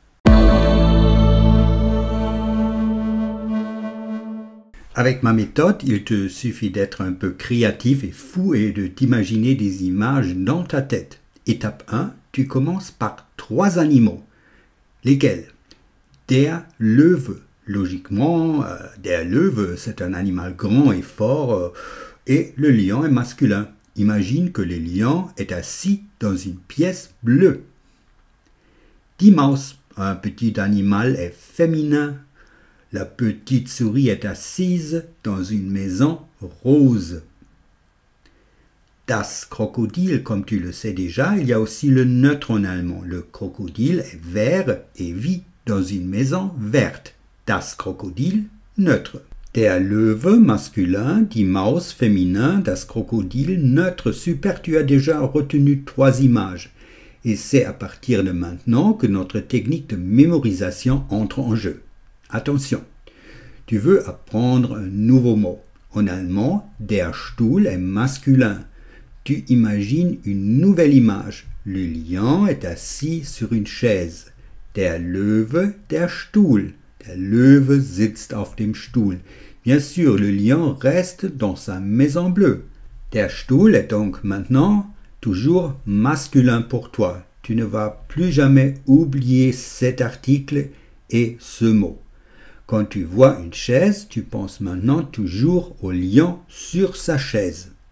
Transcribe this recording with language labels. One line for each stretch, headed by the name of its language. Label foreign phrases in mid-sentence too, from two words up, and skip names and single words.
French: Avec ma méthode, il te suffit d'être un peu créatif et fou et de t'imaginer des images dans ta tête. Étape 1, tu commences par 3 animaux. Lesquels?
German: Der Löwe. Logiquement, der Löwe,
French: c'est un animal grand et fort et le lion est masculin. Imagine que le lion est assis dans une pièce bleue.
German: Die Maus,
French: un petit animal, est féminin. La petite souris est assise dans une maison rose.
German: Das Krokodil,
French: comme tu le sais déjà, il y a aussi le neutre en allemand. Le crocodile est vert et vit dans une maison verte.
German: Das Krokodil, neutre. Der Löwe, masculin, die Maus, féminin, das Krokodil,
French: neutre. Super, tu as déjà retenu 3 images. Et c'est à partir de maintenant que notre technique de mémorisation entre en jeu. Attention, tu veux apprendre un nouveau mot. En allemand,
German: der Stuhl
French: est masculin. Tu imagines une nouvelle image. Le lion est assis sur une chaise.
German: Der Löwe, der Stuhl. Der Löwe sitzt auf dem Stuhl.
French: Bien sûr, le lion reste dans sa maison bleue.
German: Der Stuhl
French: est donc maintenant toujours masculin pour toi. Tu ne vas plus jamais oublier cet article et ce mot. Quand tu vois une chaise, tu penses maintenant toujours au lion sur sa chaise.